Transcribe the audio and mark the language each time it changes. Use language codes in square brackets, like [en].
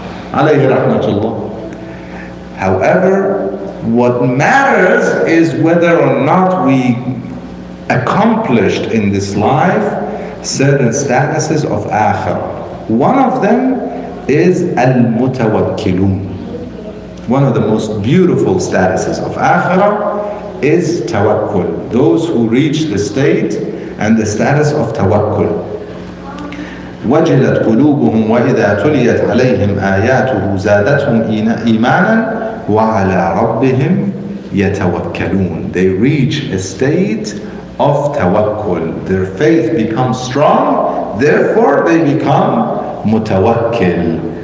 [en] Alayhi rahmatullah. However, what matters is whether or not we accomplished in this life certain statuses of akhirah. One of them is al-mutawakkilun. One of the most beautiful statuses of akhirah is tawakkul. Those who reach the state and the status of tawakkul. [ar] وجلت قلوبهم وإذا تليت عليهم آياته زادتهم إيمانا وعلى ربهم يتوكلون. [en] They reach a state of tawakkul. Their faith becomes strong, therefore they become mutawakkil.